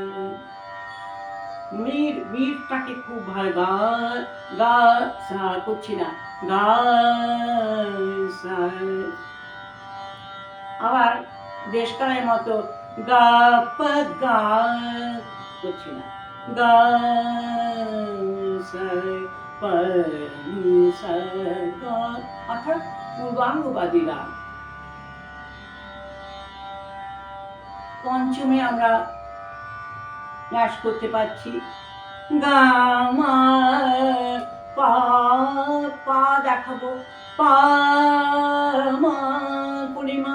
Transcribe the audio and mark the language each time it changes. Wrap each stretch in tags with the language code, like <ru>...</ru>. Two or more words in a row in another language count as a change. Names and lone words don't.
<bn>মিরটাকে খুব ভালো, গা গা সা করছি না, গা সা। আবার দেশকালের মতো গা পা গা করছি না, গা সা পা নি সা গা, অর্থাৎ পূর্বাঙ্গবাদী রাগ। পঞ্চমে আমরা ন্যাস করতে পারছি গা মা পা, পা দেখাবো পা মা পরিমা।</bn>